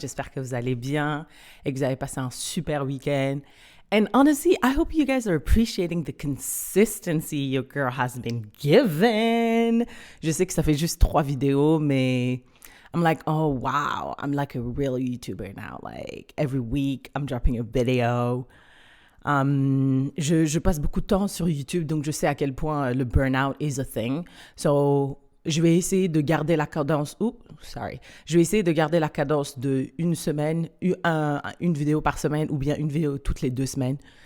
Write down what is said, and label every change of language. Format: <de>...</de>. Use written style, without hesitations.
<fr>J'espère que vous allez bien et que vous avez passé un super week-end.</fr> <en>And honestly, I hope you guys are appreciating the consistency your girl has been given.</en> <fr>Je sais que ça fait juste 3 vidéos, mais</fr> <en>I'm like, oh wow, I'm like a real YouTuber now. Like every week, I'm dropping a video.</en> <fr>Je passe beaucoup de temps sur YouTube, donc je sais à quel point le burnout</fr> <en>is a thing.</en> <fr>So, je vais essayer de garder la cadence. Sorry. Je vais essayer de garder la cadence de une semaine, une vidéo par semaine ou bien une vidéo toutes les 2 semaines.</fr>